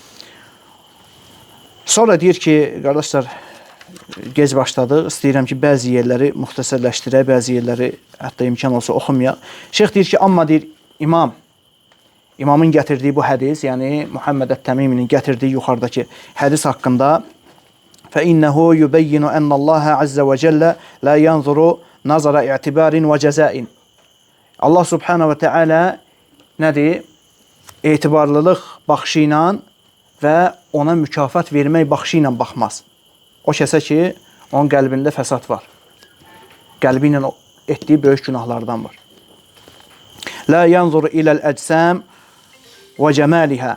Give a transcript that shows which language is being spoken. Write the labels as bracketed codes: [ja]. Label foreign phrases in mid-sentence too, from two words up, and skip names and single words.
[az] Sonra deyir ki, qardaşlar, gec başladıq. İstəyirəm ki, bəzi yerləri müxtəsərləşdirək, bəzi yerləri hətta imkan olsa oxumayaq. Şeyx deyir ki, amma deyir, imamın gətirdiyi bu hədis, yəni Muhammed Ət-Təmiminin gətirdiyi yuxarıdakı hədis haqqında [ar] فإنه يبين أن الله عز وجل لا ينظر نظر اعتبار وجزاء. [az] Allah subhanahu ve teala nədir? Etibarlılıq baxışı ilə və ona mükafat vermək baxışı ilə baxmaz. O kəsə ki, onun qəlbində fəsad var. Qəlbi ilə etdiyi böyük günahlardan var. [ar] لا ينظر إلى الأجسام وجمالها.